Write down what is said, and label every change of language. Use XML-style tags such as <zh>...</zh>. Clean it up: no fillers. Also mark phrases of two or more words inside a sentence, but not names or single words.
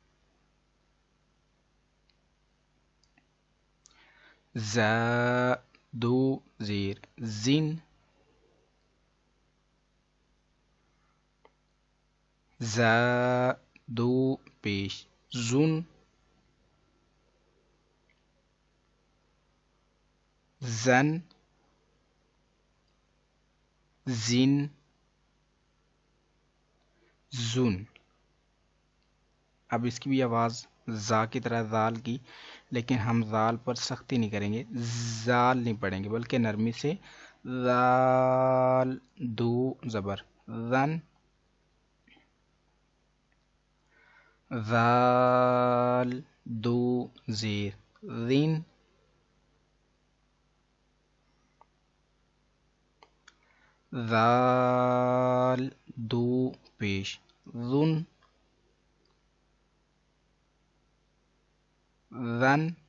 <ur>ز، دو زیر زن، ز، دو پیش زن، زن، زن، زن۔ اب اس کی بھی آواز زا کی طرح زال کی، لیکن ہم زال پر سختی نہیں کریں گے، زال نہیں پڑھیں گے بلکہ نرمی سے، زال، دو زبر زن، زال، دو زیر زین، زال، دو پیش زن، زن،</ur>